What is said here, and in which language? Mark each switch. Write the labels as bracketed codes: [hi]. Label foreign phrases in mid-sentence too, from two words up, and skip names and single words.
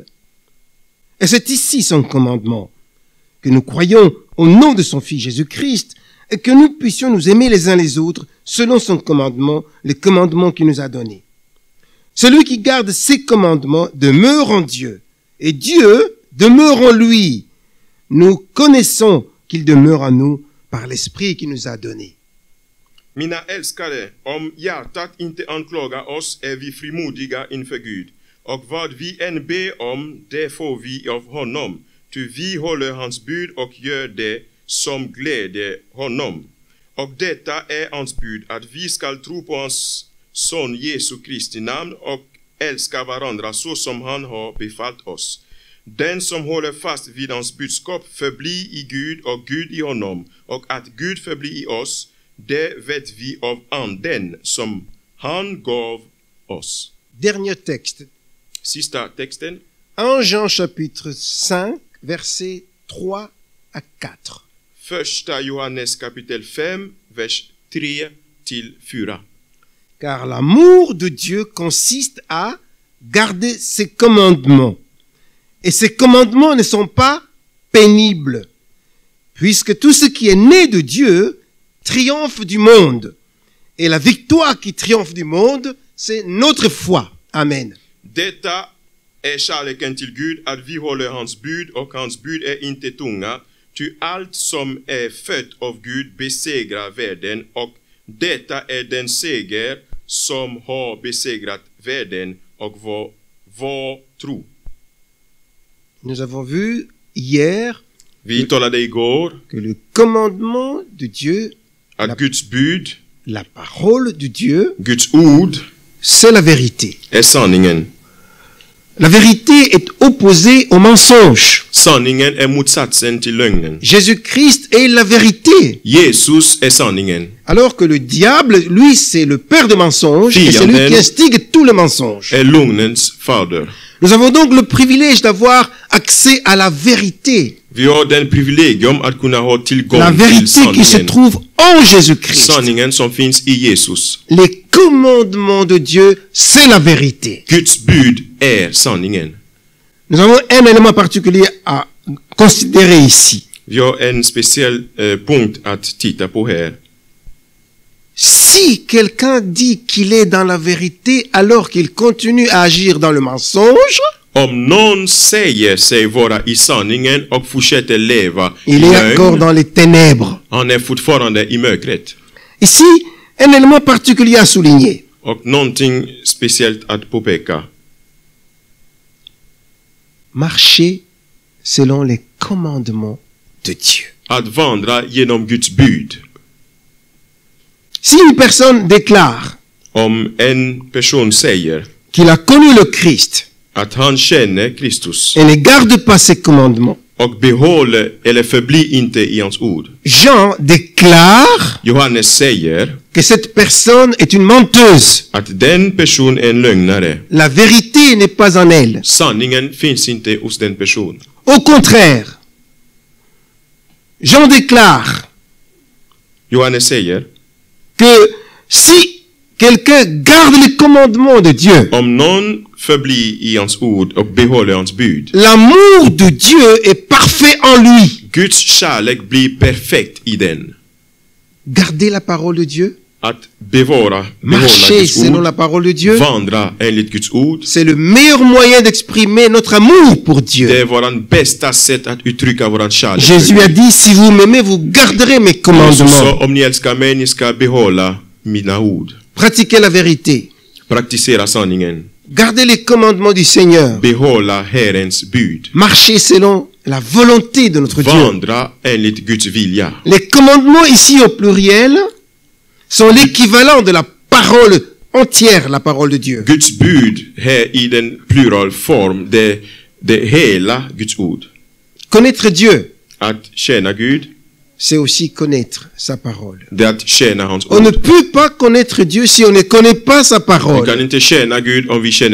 [fr] Et c'est ici son commandement, que nous croyons au nom de son Fils Jésus-Christ et que nous puissions nous aimer les uns les autres selon son commandement, les commandements qu'il nous a donnés. Celui qui garde ses commandements demeure en Dieu et Dieu demeure en lui. Nous connaissons qu'il demeure en nous par l'Esprit qu'il nous a donné. [sv] Mina älskare, om hjärtat inte anklagar oss är vi frimodiga inför Gud. Och vad vi än ber om, det får vi av honom. Ty vi håller hans bud och gör det som glädjer honom. Och detta är hans bud, att vi ska tro på hans son Jesu Kristi namn och älska varandra så som han har befallt oss. Den som håller fast vid hans budskap förblir i Gud och Gud i honom, och att Gud förblir i oss, det vet vi av anden som han gav oss. [fr] Dernier texte. [sv] Sista texten, [fr] 1 Jean chapitre 5, versets 3 à 4. [sv] första Johannes kapitel 5, vers 3 till 4. [fr] Car l'amour de Dieu consiste à garder ses commandements. Et ces commandements ne sont pas pénibles, puisque tout ce qui est né de Dieu triomphe du monde. Et la victoire qui triomphe du monde, c'est notre foi. Amen. [sv] Detta är kärleken till Gud, att vi håller hans bud, och hans bud är inte tunga. Ty allt som är fött av Gud besegrar världen, och detta är den seger som har besegrat världen, och vår tro. [fr] Nous avons vu hier [sv] Vi talade igår [fr] que le commandement de Dieu, [sv] att Guds bud, [fr] la parole de Dieu, [sv] Guds ord, [fr] c'est la vérité. [sv] är sanningen. [fr] La vérité est opposée au mensonge. [sv] Sanningen är motsatsen till lögnen. [fr] Jésus-Christ est la vérité. [sv] Jesus är sanningen. [fr] Alors que le diable, lui, c'est le père de mensonges et c'est lui qui instigue tout le mensonge. [sv] Är lögnens fader. [fr] Nous avons donc le privilège d'avoir accès à la vérité. [sv] Vi har den privilegium att kunna ha [fr] La [sv] tillgång till [fr] vérité qui se [sv] sanningen. [fr] trouve en Jésus-Christ. [sv] Sanningen som finns i Jesus. [fr] Les commandements de Dieu, c'est la vérité. [sv] Guds bud är sanningen. [fr] Nous avons un élément particulier à considérer ici. [sv] Vi har en speciell punkt att titta på här. [fr] Si quelqu'un dit qu'il est dans la vérité alors qu'il continue à agir dans le mensonge, [sv] Om någon säger sig vara i sanningen och fortsätter leva i [fr] il est encore [sv] lögn, [fr] dans les ténèbres. [sv] han är fortfarande i mörkret. [fr] Ici, un élément particulier à souligner. [sv] Och någonting speciellt att påpeka. [fr] Marcher selon les commandements de Dieu. [sv] Att vandra genom Guds bud. [fr] Si une personne déclare [sv] Om en person säger [fr] qu'il a connu le Christ [sv] att han känner Kristus [fr] et ne garde pas ses commandements, [sv] och behåller eller förblir inte i hans ord. [fr] Jean déclare [sv] Johannes säger [fr] que cette personne est une menteuse. [sv] att den person är en lögnare. [fr] La vérité n'est pas en elle. [sv] Sanningen finns inte hos den person. [fr] Au contraire, Jean déclare [sv] Johannes säger [fr] que si quelqu'un garde les commandements de Dieu, [sv] om någon förblir i hans ord och behåller hans bud, [fr] l'amour de Dieu est parfait en lui. [sv] Guds kärlek blir perfekt i den. [fr] Garder la parole de Dieu, [sv] Att behålla [fr] marcher [sv] Guds [fr] selon la [sv] ord, [fr] parole de Dieu, [sv] vandra enligt Guds ord, [fr] c'est le meilleur moyen d'exprimer notre amour pour [sv] det [fr] Dieu. [sv] är våran bästa sätt att uttrycka våran kärlek. [fr] Jésus a dit, si vous m'aimez, vous garderez mes [sv] Jesus [fr] commandements. [sv] sa, om ni älskar mig, ni ska behålla mina ord. [fr] Pratiquez la vérité. [sv] Praktisera sanningen. [fr] Gardez les commandements du Seigneur. [sv] Behålla Herrens bud. [fr] Marchez selon la volonté de notre Dieu. [sv] Vandra enligt Guds vilja. [fr] Les commandements ici au pluriel sont l'équivalent de la parole entière, la parole de Dieu. [sv] Guds bud här i den pluralform, det hela Guds ord. [fr] Connaître Dieu, [sv] Att tjäna Gud, [fr] c'est aussi connaître sa parole. [sv] det är att tjäna hans [fr] On ne [sv] ord. [fr] peut pas connaître Dieu si on ne connaît pas sa [sv] Vi kan [fr] parole. [sv] inte tjäna Gud om vi känner